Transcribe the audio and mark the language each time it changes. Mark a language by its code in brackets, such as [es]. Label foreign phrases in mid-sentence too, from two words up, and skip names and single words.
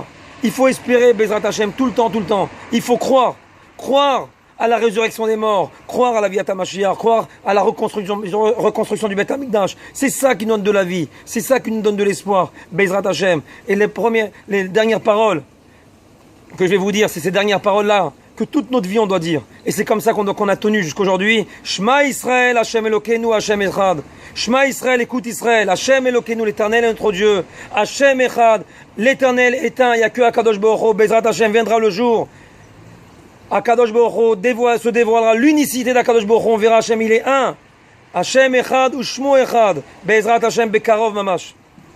[fr] Il faut espérer [he] בעזרת השם [fr] tout le temps. Il faut croire à la résurrection des morts, croire à la [he] ביאת משיח, [fr] croire à la reconstruction du [he] בית המקדש. [fr] C'est ça qui nous donne de la vie, c'est ça qui nous donne de l'espoir. [he] בעזרת השם. [fr] Et les dernières paroles que je vais vous dire, c'est ces dernières paroles-là que toute notre vie on doit dire. Et c'est comme ça qu'on a tenu jusqu'aujourd'hui. [he] שמע ישראל, השם אלוקינו, השם אחד. שמע ישראל, [fr] écoute Israël, [he] השם אלוקינו, [fr] l'Éternel est notre Dieu. [he] השם אחד, [fr] l'Éternel est un, il n'y a que [he] הקדוש ברוך הוא. בעזרת השם, [fr] viendra le jour. [he] הקדוש ברוך הוא [fr] se dévoilera l'unicité d' [he] הקדוש ברוך הוא. [fr] On verra Hashem, il est un. [he] השם אחד ושמו אחד. בעזרת השם בקרוב ממש.